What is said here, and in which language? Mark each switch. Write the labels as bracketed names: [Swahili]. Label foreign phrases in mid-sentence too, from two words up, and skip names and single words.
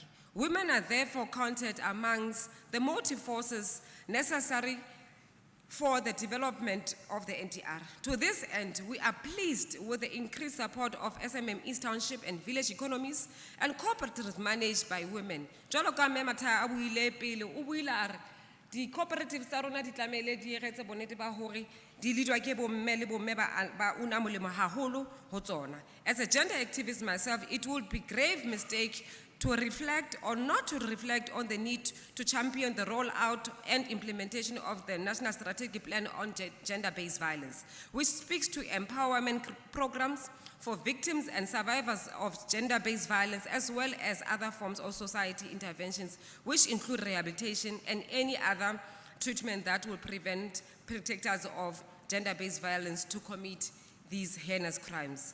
[English] Women are therefore counted amongst the motive forces necessary for the development of the NDR. To this end, we are pleased with the increased support of SMM East Township and village economies and cooperatives managed by women. [Southern Sotho] Jwalo ka mme Matha a buile pele, o buile a re, di cooperatives tsa rona di tlamehile di etse bonnete ba hore di leadwa ke bomme le bomme ba una molemo haholo ho tsona. [English] As a gender activist myself, it would be grave mistake to reflect or not to reflect on the need to champion the rollout and implementation of the National Strategic Plan on Gender-Based Violence, which speaks to empowerment programs for victims and survivors of gender-based violence, as well as other forms of society interventions, which include rehabilitation and any other treatment that will prevent perpetrators of gender-based violence to commit these heinous crimes.